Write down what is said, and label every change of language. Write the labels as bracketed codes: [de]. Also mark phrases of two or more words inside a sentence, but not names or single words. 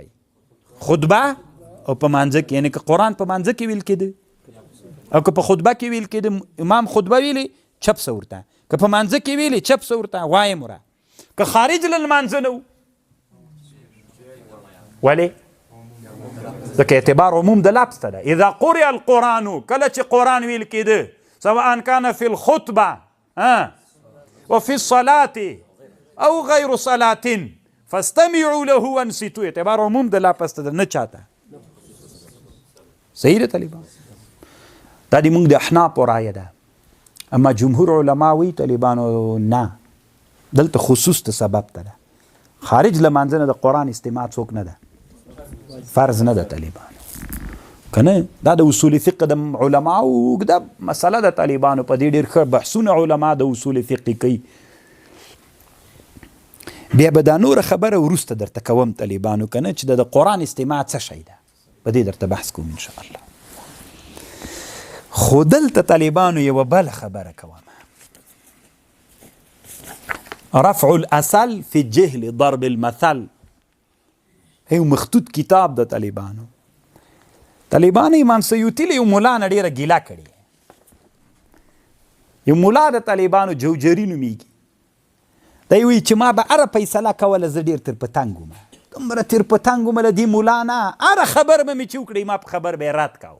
[ps] خطبه او په مانځه کې، یعنې که قرآن په مانځه کې ویل کېده او که په خطبه کې ویل کېده امام خطبه ویلې چپ سه ورته، که په مانځه کې ویلې چپ سه ورته وایم وره، که خارج له لمانځه نه و. ولې؟ ځکه اعتبار عموم د لفظ ته ده. [ar] اذا قرئ القرآن [ps] کله چې قرآن ویل کېده [ar] سواء کان فی الخطبه وفي الصلاة او غیر صلاة فاستمعوا له وانصتوا. [ps] اعتبار عموم د لفظ ته ده، نه چاته. صحیح ده طالبان؟ دا د موږ د احنافو رایه ده، اما جمهور علما وایي طالبانو نه، دلته خصوص ته سبب ته ده. خارج له مانځه نه د قرآن استماع څوک نه ده، فرض نه ده طالبانو که نه؟ دا د اصول فقه د علماو اوږده مسله ده طالبانو، په دې ډېر ښه بحثونه علما د اصول فقه کوي. بیا به دا نوره خبره وروسته درته کوم طالبانو که نه، چې د قرآن استماع څه شی ده، په دې درته بحث کوم انشاءالله. خو دلته طالبانو یوه بله خبره کوم، [ar] رفع الاصل فی الجهل ضرب المثل. [ps] یو مخطوط کتاب د طالبانو. طالبانو امام سیوطي له یو مولا نه ډېره ګیله کړې. یو مولا د طالبانو جوجري نومیږي. دی وایي چې ما به هره فیصله کوله زه ډېر تر پتنګ وم، دومره تر پتنګ وم له دې مولا نه، هره خبر به مې چې وکړئ ما په خبر به یې رد کوه.